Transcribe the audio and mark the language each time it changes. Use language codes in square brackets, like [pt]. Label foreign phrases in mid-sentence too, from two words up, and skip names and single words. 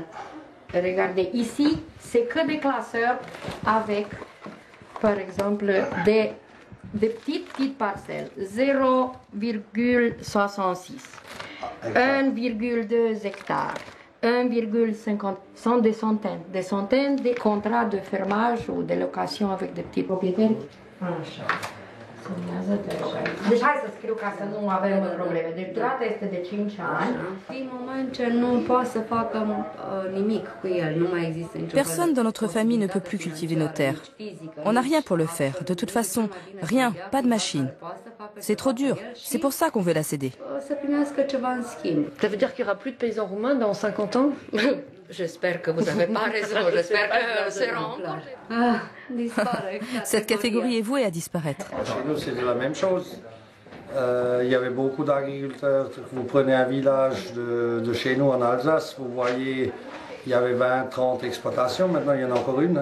[fr] Regardez, ici, c'est que des classeurs avec, par exemple, des petites parcelles. 0,66, 1,2 hectares, 1,50, sont des centaines de contrats de fermage ou de location avec des petits propriétaires. [ro] Deci hai să scriu ca să nu avem probleme. Deci durata este de 5 ani. Din moment ce nu poate să facă nimic cu el, nu mai există nicio. [fr] Personne dans notre famille ne peut plus cultiver nos terres. On n'a rien pour le faire. De toute façon, rien, pas de machine. C'est trop dur. C'est pour ça qu'on veut la céder. [ro] Să primească ceva în schimb. [fr] Ça veut dire qu'il n'y aura plus de paysans roumains dans 50 ans? J'espère que vous n'avez pas raison. J'espère que seront encore. Cette catégorie est vouée à disparaître. Chez nous, c'est la même chose. Il y avait beaucoup d'agriculteurs. Vous prenez un village de chez nous en Alsace, vous voyez, il y avait 20-30 exploitations. Maintenant, il y en a encore une.